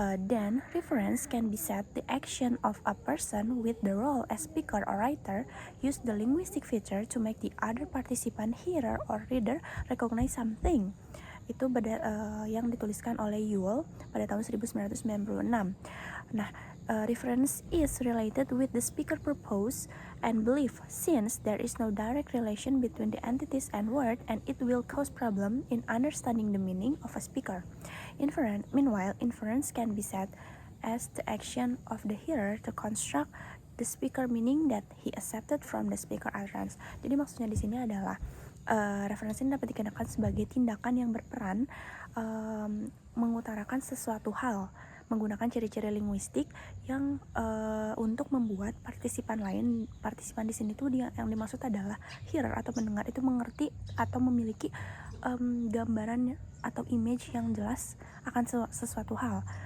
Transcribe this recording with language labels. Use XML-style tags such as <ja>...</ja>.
<en>Then, reference can be set the action of a person with the role as speaker or writer use the linguistic feature to make the other participant, hearer or reader recognize something.</en> <id>Itu yang dituliskan oleh Yuval pada tahun 1996.</id> <en>Nah, reference is related with the speaker purpose and belief, since there is no direct relation between the entities and word, and it will cause problem in understanding the meaning of a speaker. Meanwhile, inference can be set as the action of the hearer to construct the speaker meaning that he accepted from the speaker utterance.</en> <id>Jadi maksudnya di sini adalah referensi dapat dikenakan sebagai tindakan yang berperan mengutarakan sesuatu hal menggunakan ciri-ciri linguistik yang untuk membuat partisipan di sini tuh yang dimaksud adalah hearer atau pendengar itu mengerti atau memiliki gambaran atau image yang jelas akan sesuatu hal.</id>